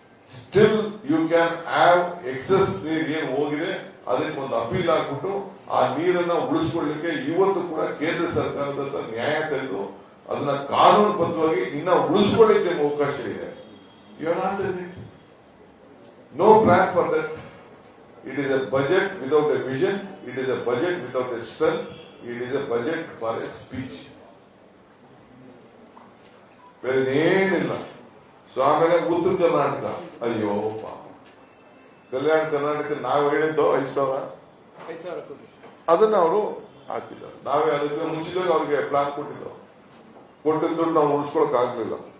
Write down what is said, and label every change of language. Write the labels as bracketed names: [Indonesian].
[English] still you can have excess [Kannada] ನೀರು ಏನು ಹೋಗಿದೆ, ಅದಕ್ಕೆ ಒಂದು ಅಪೀಲ್ ಆಗ್ಬಿಟ್ಟು ಆ ನೀರನ್ನ ಉಳಿಸ್ಕೊಳ್ಳಿಕ್ಕೆ ಇವತ್ತು ಕೂಡ ಕೇಂದ್ರ ಸರ್ಕಾರದ ಹತ್ರ ನ್ಯಾಯ ತೆಗೆದು ಅದನ್ನ ಕಾನೂನುಬದ್ಧವಾಗಿ ಇನ್ನ ಉಳಿಸ್ಕೊಳ್ಳಿಕ್ಕೆ ಅವಕಾಶ ಇದೆ. [English] You are not done it. No plan for that. It is a budget without a vision. It is a budget without a strength. It is a budget for a speech. [Kannada] ಬೇರೆ ಏನಿಲ್ಲ. ಸೊ ಆಮೇಲೆ ಉತ್ತರ ಕರ್ನಾಟಕ, ಅಯ್ಯೋ ಪಾಪ, ಕಲ್ಯಾಣ ಕರ್ನಾಟಕ ನಾವು ಹೇಳಿದ್ದು 5,000 ಕೋಟಿ ಅದನ್ನ ಅವರು ಹಾಕಿದ್ದಾರೆ. ನಾವೇ ಅದಕ್ಕೆ ಮುಂಚಿತವಾಗಿ ಅವ್ರಿಗೆ ಪ್ಲಾನ್ ಕೊಟ್ಟಿದ್ದೆವು. ಕೊಟ್ಟಿದ್ದು ನಾವು ಉಳಿಸ್ಕೊಳಕ್ ಆಗ್ಲಿಲ್ಲ.